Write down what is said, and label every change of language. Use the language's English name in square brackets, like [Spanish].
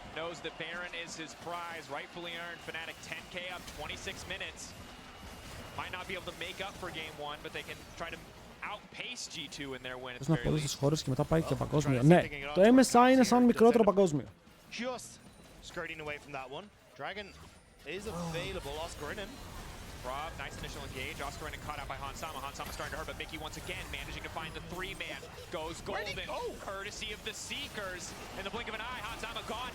[English] Knows that Baron is his prize, rightfully earned. Fnatic 10k up, 26 minutes. Might not be able to make up for game 1, but they can try to outpace G2 in their win. [Greek] Θες να πω στις χώρες και μετά πάει και παγκόσμιο. Ναι, το MSI είναι σαν μικρότερο παγκόσμιο. [English] Just skirting away from that one. Dragon is available. Oscarinen. Rob, nice initial engage. Oscarinen caught out by Hansama. Hansama starting to hurt, but Mickey once again managing to find the 3-man. Goes golden, courtesy of the Seekers. In the blink of an eye, Hansama gone.